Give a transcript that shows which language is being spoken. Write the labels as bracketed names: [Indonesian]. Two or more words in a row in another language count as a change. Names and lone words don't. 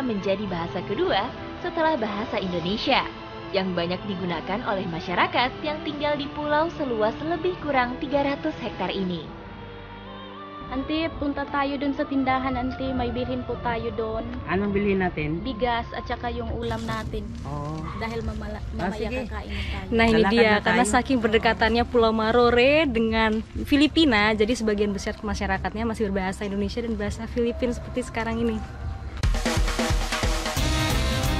[Indonesian] menjadi bahasa kedua setelah bahasa Indonesia, yang banyak digunakan oleh masyarakat yang tinggal di pulau seluas lebih kurang 300 hektar ini. [Filipino] Nanti punta tayo dun sa tindahan, nanti may bilhin po tayo doon. Anong bilhin natin? Bigas at saka yung ulam natin. Oh. Dahil mamaya sige. kakain tayo. [Indonesian] Nah ini Silakan dia, [Filipino] na [Indonesian] karena [Filipino] tayo. [Indonesian] saking berdekatannya Pulau Marore dengan Filipina, jadi sebagian besar masyarakatnya masih berbahasa Indonesia dan bahasa Filipina seperti sekarang ini.